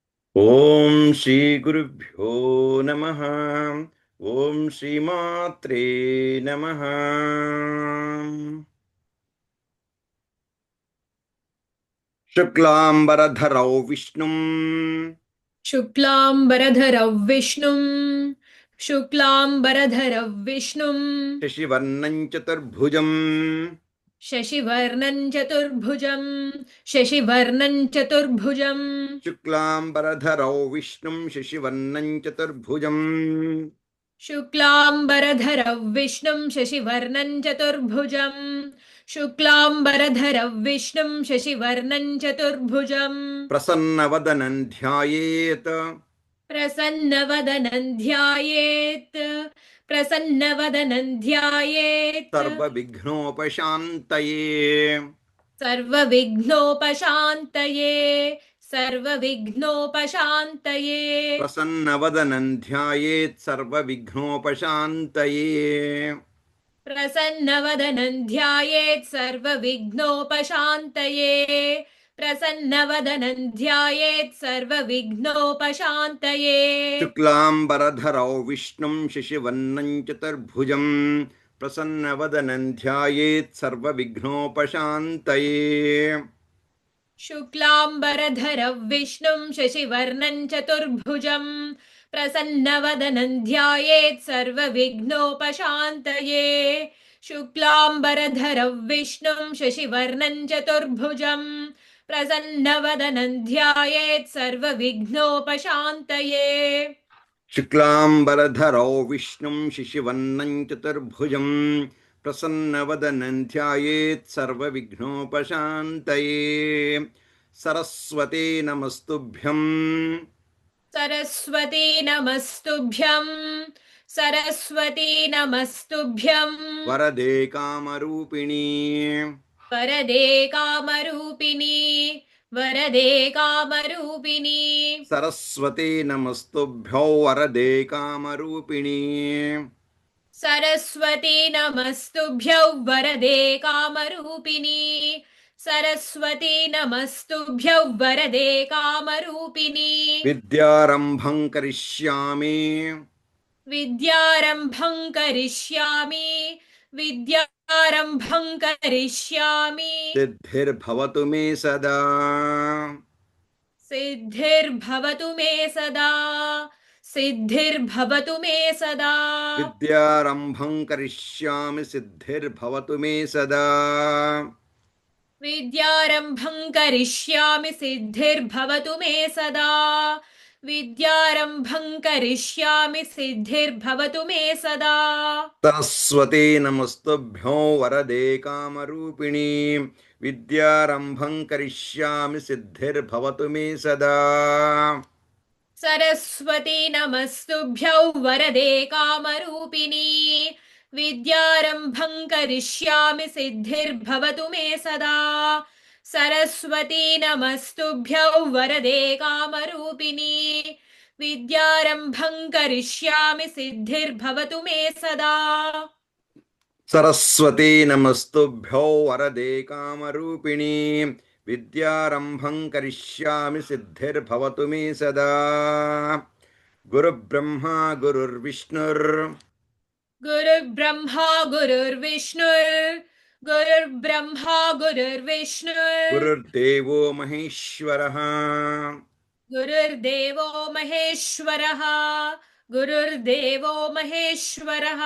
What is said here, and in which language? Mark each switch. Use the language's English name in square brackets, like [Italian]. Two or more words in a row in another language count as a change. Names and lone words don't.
[Sanskrit] ఓం శ్రీ గురుభ్యో నమః. ఓం శ్రీమాత్రే నమః. శుక్లాంబరధరౌ విష్ణుం शुक्लांबरधरौ विष्णुं शुक्लांबरधरौ विष्णुं శశివర్ణం చతుర్భుజం शशिवर्णं चतुर्भुजं शशिवर्णं चतुर्भुजं శుక్లాంబరధరౌ విష్ణుం శశివర్ణం చతుర్భుజం शुक्लांबरधरौ विष्णुं शशिवर्णं चतुर्भुजं शुक्लांबरधरौ विष्णुं शशिवर्णं चतुर्भुजं ప్రసన్నవదనం ధ్యాయేత్ प्रसन्नवदनं ध्यायेत् प्रसन्नवदनं ध्यायेत् సర్వవిఘ్నోపశాంతయే. सर्वविघ्नोपशान्तये सर्वविघ्नोपशान्तये ప్రసన్నవదనం ధ్యాయేత్ సర్వవిఘ్నోపశాంతయే. प्रसन्नवदनं ध्यायेत् सर्वविघ्नोपशान्तये प्रसन्नवदनं ध्यायेत् सर्वविघ्नोपशान्तये శుక్లాంబరధరౌ విష్ణుం శశివర్ణం చతుర్భుజం ప్రసన్నవదనం ధ్యాయేత్ సర్వవిఘ్నోపశాంతయే. शुक्लांबरधरौ विष्णुं शशिवर्णं चतुर्भुजं प्रसन्नवदनं ध्यायेत् सर्वविघ्नोपशान्तये शुक्लांबरधरौ विष्णुं शशिवर्णं चतुर्भुजं प्रसन्नवदनं ध्यायेत् सर्वविघ्नोपशान्तये శుక్లాంబరధరౌ విష్ణుం శశివర్ణం చతుర్భుజం ప్రసన్నవదనం ధ్యాయేత్ సర్వవిఘ్నోపశాంతయే. సరస్వతే నమస్తుభ్యం सरस्वती नमस्तुभ्यं सरस्वती नमस्तुभ्यं వరదే కామరూపిణి वरदे कामरूपिणी वरदे कामरूपिणी సరస్వతే నమస్తుభ్యౌ వరదే కామరూపిణి. सरस्वती नमस्तुभ्यौ वरदे कामरूपिणी सरस्वती नमस्तुभ्यौ वरदे कामरूपिणी విద్యారంభం కరిష్యామి विद्यारम्भं करिष्यामि विद्यारम्भं करिष्यामि సిద్ధిర్భవతు మే సదా. सिद्धिर्भवतु मे सदा सिद्धिर्भवतु मे सदा విద్యారంభం కరిష్యామి సిద్ధిర్భవతు మే సదా. विद्यारम्भं करिष्यामि सिद्धिर्भवतु मे सदा विद्यारम्भं करिष्यामि सिद्धिर्भवतु मे सदा సరస్వతే నమస్తుభ్యో వరదే కామరూపిణి విద్యారంభం కరిష్యామి సిద్ధిర్భవతు మే సదా. सरस्वती नमस्तुभ्यौ वरदे कामरूपिणी विद्यारम्भं करिष्यामि सिद्धिर्भवतु मे सदा सरस्वती नमस्तुभ्यौ वरदे कामरूपिणी विद्यारम्भं करिष्यामि सिद्धिर्भवतु मे सदा సరస్వతే నమస్తుభ్యో వరదే కామరూపిణి విద్యారంభం కరిష్యామి సిద్ధిర్భవతు మే సదా. గురుబ్రహ్మా గురుర్విష్ణుర్ गुरुर्ब्रह्मा गुरुर्विष्णुर् गुरुर्ब्रह्मा गुरुर्विष्णुर् గురుర్దేవో మహేశ్వరః गुरुर्देवो महेश्वरः गुरुर्देवो महेश्वरः